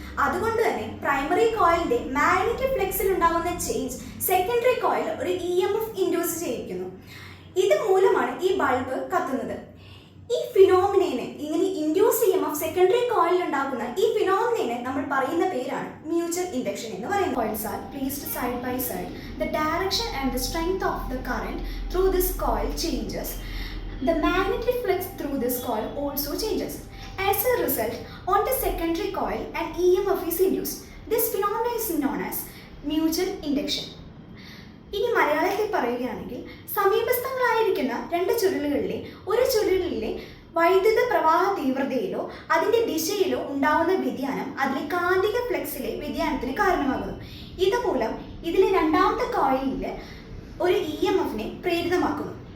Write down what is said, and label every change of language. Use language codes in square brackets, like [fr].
[ml] അതുകൊണ്ട് തന്നെ പ്രൈമറി കോയിലിന്റെ മാഗ്നറ്റിക് ഫ്ലക്സിൽ ഉണ്ടാകുന്ന ചേഞ്ച് സെക്കൻഡറി കോയിൽ ഒരു EMF ഇൻഡ്യൂസ് ചെയ്യിക്കുന്നു. ഇത് മൂലമാണ് ഈ ബൾബ് കത്തുന്നത്. ഈ ഫിനോമിനയെ, ഇങ്ങനെ ഇൻഡ്യൂസ് EMF സെക്കൻഡറി കോയിലിൽ ഉണ്ടാകുന്ന ഈ ഫിനോമിനയെ നമ്മൾ പറയുന്ന പേരാണ് മ്യൂച്വൽ ഇൻഡക്ഷൻ എന്ന് പറയുന്നത്. [en] Coils are placed side by side. The direction and the strength of the current through this coil changes. The magnetic flux through this coil also changes. As a result, on the secondary coil, an EMF is induced. This phenomenon is known as mutual induction. [ml] ഇനി മലയാളത്തിൽ പറയുകയാണെങ്കിൽ, സമീപസ്ഥങ്ങളായിരിക്കുന്ന രണ്ട് ചുരുളുകളിലെ ഒരു ചുരുളിലെ വൈദ്യുത പ്രവാഹ തീവ്രതയിലോ അതിൻ്റെ ദിശയിലോ ഉണ്ടാവുന്ന വ്യതിയാനം അതിലെ കാന്തിക ഫ്ലക്സിലെ വ്യതിയാനത്തിന് കാരണമാകുന്നു. ഇതുമൂലം ഇതിലെ രണ്ടാമത്തെ കോയിലിൽ ഒരു EMFനെ പ്രേരിതമാക്കുന്നു.